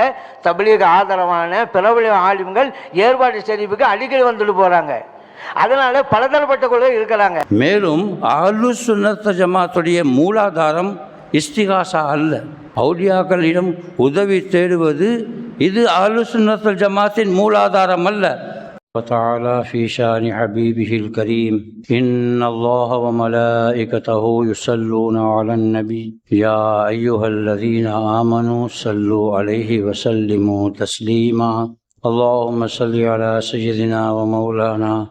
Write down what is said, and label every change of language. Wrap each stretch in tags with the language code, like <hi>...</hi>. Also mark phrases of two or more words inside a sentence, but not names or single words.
<ta>தப்லீக் ஆதரவான பிரபலிய ஆலிம்கள் ஏர்வாடி சரிவுக்கு அடிக்கடி வந்துட்டு போகிறாங்க. அதனால பலதரப்பட்ட கொள்கை இருக்கிறாங்க. மேலும் அஹ்லு சுன்னத் ஜமாத்துடைய மூலாதாரம் இஸ்திகாசா அல்ல, அவுலியாக்களிடம் உதவி தேடுவது. இது அஹ்லு சுன்னத் ஜமாத்தின் மூலாதாரம் அல்ல.</ta> <ar>وتعالى في شان حبيبه الكريم إن الله وملائكته يصلون على النبي يا أيها الذين آمنوا صلوا عليه وسلموا تسليما اللهم صل على سيدنا ومولانا</ar>